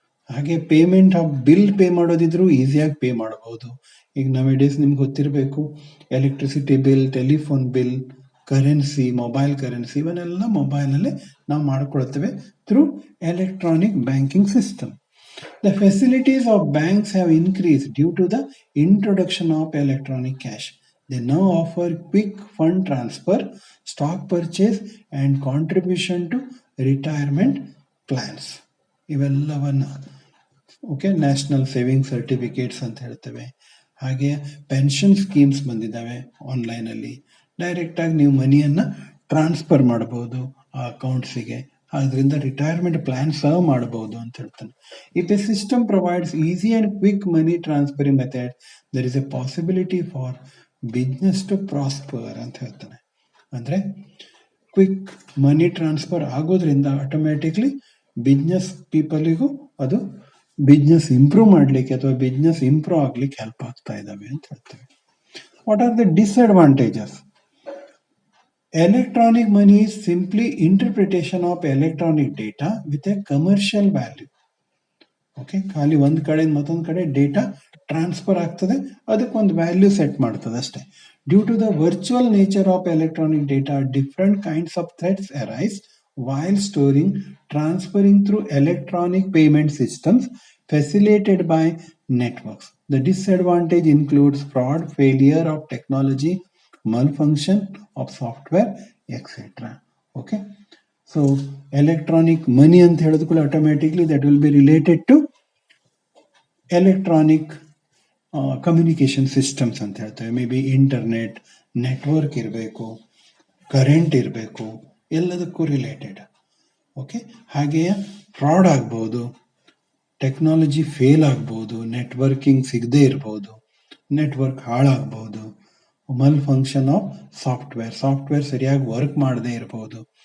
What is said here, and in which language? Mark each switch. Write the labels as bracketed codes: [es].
[kn] ಹಾಗೆ payment of bill pay ಮಾಡೋದಿದ್ರು ಈಸಿಯಾಗಿ pay ಮಾಡಬಹುದು. ಈಗ ನವೇಡೇಸ್ ನಿಮ್ಗೆ ಗೊತ್ತಿರಬೇಕು, electricity bill, telephone bill, currency, mobile currency ಇವನ್ನೆಲ್ಲ ಮೊಬೈಲಲ್ಲೇ ನಾವು ಮಾಡ್ಕೊಳ್ತೇವೆ through electronic banking system. [en] The facilities of banks have increased due to the introduction of electronic cash. They now offer quick fund transfer, stock purchase and contribution to retirement plans. [kn] ಇವೆಲ್ಲವನ್ನು okay, national saving certificates ಅಂತ ಹೇಳ್ತೇವೆ. ಹಾಗೆ pension schemes ಬಂದಿದ್ದಾವೆ ಆನ್ಲೈನಲ್ಲಿ, ಡೈರೆಕ್ಟಾಗಿ ನೀವು ಮನಿಯನ್ನು transfer ಮಾಡಬಹುದು ಆ ಅಕೌಂಟ್ಸಿಗೆ. ಅದರಿಂದ ರಿಟೈರ್ಮೆಂಟ್ ಪ್ಲಾನ್ ಸಹ ಮಾಡಬಹುದು ಅಂತ ಹೇಳ್ತಾನೆ. [en] if a system provides easy and quick money transferring method, there is a possibility for business to prosper [kn] ಅಂತ ಹೇಳ್ತಾನೆ. ಅಂದರೆ ಕ್ವಿಕ್ ಮನಿ ಟ್ರಾನ್ಸ್ಫರ್ ಆಗೋದ್ರಿಂದ ಆಟೋಮ್ಯಾಟಿಕ್ಲಿ ಬಿಸ್ನೆಸ್ ಪೀಪಲಿಗೂ ಅದು ಬಿಸ್ನೆಸ್ ಇಂಪ್ರೂವ್ ಮಾಡಲಿಕ್ಕೆ ಅಥವಾ ಬಿಸ್ನೆಸ್ ಇಂಪ್ರೂವ್ ಆಗ್ಲಿಕ್ಕೆ ಹೆಲ್ಪ್ ಆಗ್ತಾ ಇದ್ದಾವೆ ಅಂತ ಹೇಳ್ತೇವೆ. [en] What are the disadvantages? Electronic money is simply interpretation of electronic data with a commercial value. [kn] Okay, ಖಾಲಿ ಒಂದು ಕಡೆಯಿಂದ ಮತ್ತೊಂದು ಕಡೆ ಡೇಟಾ ಟ್ರಾನ್ಸ್ಫರ್ ಆಗ್ತದೆ, ಅದಕ್ಕೊಂದು ವ್ಯಾಲ್ಯೂ ಸೆಟ್ ಮಾಡ್ತದೆ ಅಷ್ಟೇ. [en] Due to the virtual nature of electronic data, different kinds of threats arise while storing, transferring through electronic payment systems facilitated by networks. The disadvantage includes fraud, failure of technology, malfunction of software, etc. Okay. So electronic money [kn] ಅಂತ ಹೇಳಿದ್ಕೂಲ [en] automatically that will be related to electronic communication systems [kn] ಅಂತ ಹೇಳ್ತೇವೆ. May be internet network ಇರಬೇಕು, current ಇರಬೇಕು, ಎಲ್ಲದಕ್ಕೂ related. Okay, ಹಾಗೆಯೇ fraud ಆಗ್ಬೋದು, technology fail ಆಗ್ಬೋದು, networking ಸಿಗದೇ ಇರ್ಬೋದು, network ಹಾಳಾಗ್ಬೋದು, Mal function of software ಸರಿಯಾಗಿ ವರ್ಕ್ ಮಾಡದೇ ಇರ್ಬೋದು.